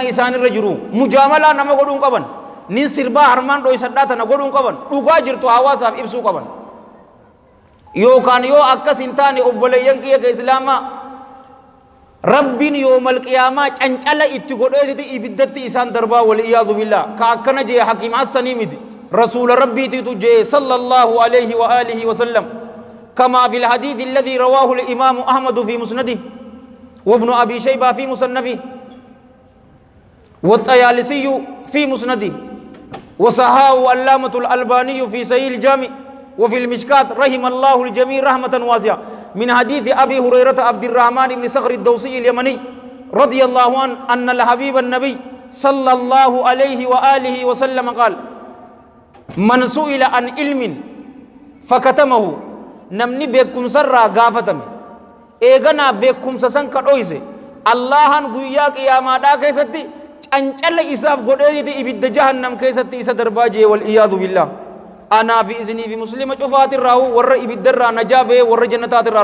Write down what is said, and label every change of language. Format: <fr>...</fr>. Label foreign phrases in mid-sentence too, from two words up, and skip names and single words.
<om>isaanirra jiru mujaamalaa nama godhuun qaban nin sirbaa harmaan dhoysadhaa tana godhuun qaban dhugaa jirtu hawaasaaf ibsuu qaban yookaan yoo akkas hin taane obboleeyyan kiyya ka islaamaa rabbiin</om> <ar>يوم القيامة</ar> <om>cancala itti godheetiti ibiddatti isaan darbaa waliyyaadhu billah ka akkana jee hakiim hassanii miti rasuula rabbiitiitu jee</om> <ar>صلى الله عليه وعلى آله وسلم كما في الحديث الذي رواه الإمام أحمد في مسنده وابن أبي شيبة في مصنفه والطيالسي في مسنده وصححه علامة الألباني في صحيح الجامع وفي المشكات رحم الله الجميع رحمة واسعة من حديث أبي هريرة عبد الرحمن بن صخر الدوسي اليمني رضي الله عنه أن الحبيب النبي صلى الله عليه وآله وسلم قال من سئل عن علم فكتمه</ar> <om>namni beekumsarraa gaafatame eeganaa beekumsa san ka dhoyse allahan guyyaa qiyaamaadhaa keessatti cancala isaaf godheeti ibidda jahannam keessatti isa darbaa jee wal iyaadhu billah anaa fi isinii fi muslima cufaatirraa warra ibiddarraa najaa ba'ee warra jannataatirraa</om>